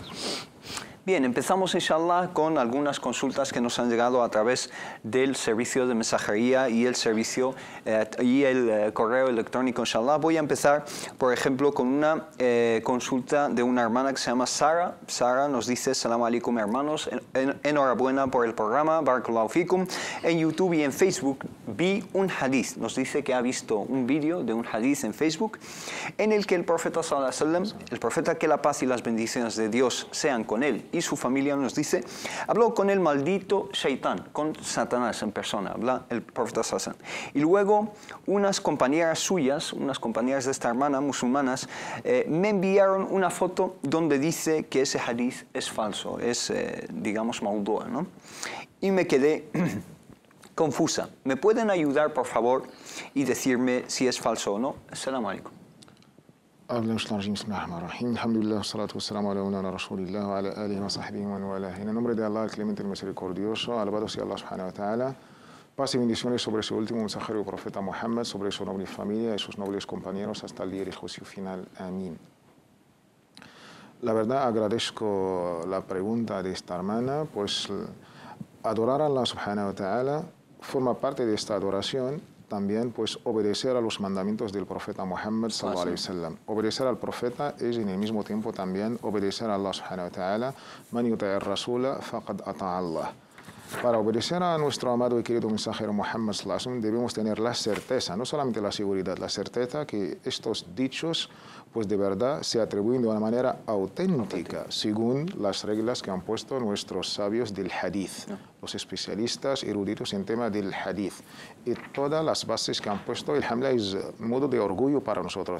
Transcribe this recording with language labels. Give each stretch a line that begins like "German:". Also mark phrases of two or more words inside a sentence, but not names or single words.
Spanish: Bien, empezamos inshallah con algunas consultas que nos han llegado a través del servicio de mensajería y el servicio y el correo electrónico, inshallah. Voy a empezar, por ejemplo, con una consulta de una hermana que se llama Sara. Sara nos dice:
Arabic: سلام عليكم,
Spanish: hermanos, enhorabuena por el programa,
Arabic: بارك الله فيكم.
Spanish: En YouTube y en Facebook vi un hadith. Nos dice que ha visto un vídeo de un hadith en Facebook en el que el profeta
Arabic: صلى الله عليه وسلم,
Spanish: el profeta, que la paz y las bendiciones de Dios sean con él y su familia, nos dice, habló con el maldito Shaitán, con Satanás en persona, habla el profeta
Arabic: صلى الله عليه وسلم.
Spanish: Y luego unas compañeras suyas, unas compañeras de esta hermana, musulmanas, me enviaron una foto donde dice que ese hadith es falso, es, digamos, maudú, ¿no? Y me quedé confusa. ¿Me pueden ayudar, por favor, y decirme si es falso o no?
Arabic: السلام عليكم. الحمد لله، الصلاة والسلام على رسول الله وعلى آله وصحبه وعلى.
Spanish: En el nombre de Allah, el clemente y misericordioso, alabado sea Allah
Arabic: سبحانه وتعالى.
Spanish: Paz y bendiciones sobre su último mensajero, el profeta Muhammad, sobre su noble familia y sus nobles compañeros hasta el día del juicio final. Amén. La verdad, agradezco la pregunta de esta hermana, pues adorar a Allah
Arabic: سبحانه وتعالى
Spanish: forma parte de esta adoración. También, pues, obedecer a los mandamientos del profeta Muhammad
Arabic: صلى الله عليه وسلم.
Spanish: Obedecer al profeta es en el mismo tiempo también obedecer a Allah
Arabic: سبحانه وتعالى. من يطع الرسول فقد أطاع الله.
Spanish: Para obedecer a nuestro amado y querido mensajero Muhammad
Arabic: صلى الله عليه وسلم
Spanish: debemos tener la certeza, no solamente la seguridad, la certeza que estos dichos, pues de verdad, se atribuyen de una manera auténtica, según las reglas que han puesto nuestros sabios del hadith, los especialistas eruditos en tema del hadith. Y todas las bases que han puesto, alhamdulillah, es modo de orgullo para nosotros.